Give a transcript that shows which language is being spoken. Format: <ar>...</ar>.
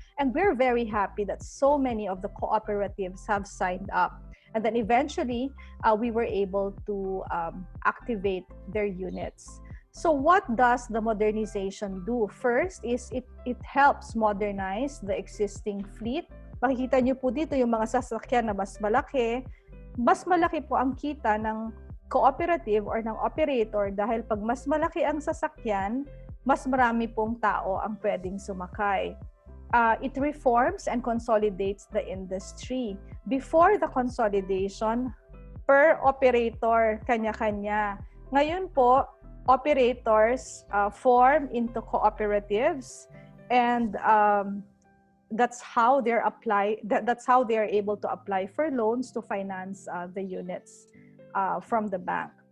<en>And we're very happy that so many of the cooperatives have signed up. And then eventually, we were able to activate their units. So what does the modernization do? First is it helps modernize the existing fleet.</en> <tl>Makikita niyo po dito yung mga sasakyan na mas malaki. Mas malaki po ang kita ng cooperative or ng operator dahil pag mas malaki ang sasakyan, mas marami pong tao ang pwedeng sumakay.</tl> <en>It reforms and consolidates the industry. Before the consolidation, per operator, kanya-kanya.</en> <tl>Ngayon po,</tl> <en>operators form into cooperatives, and that's how they're able to apply for loans to finance the units from the bank.</en>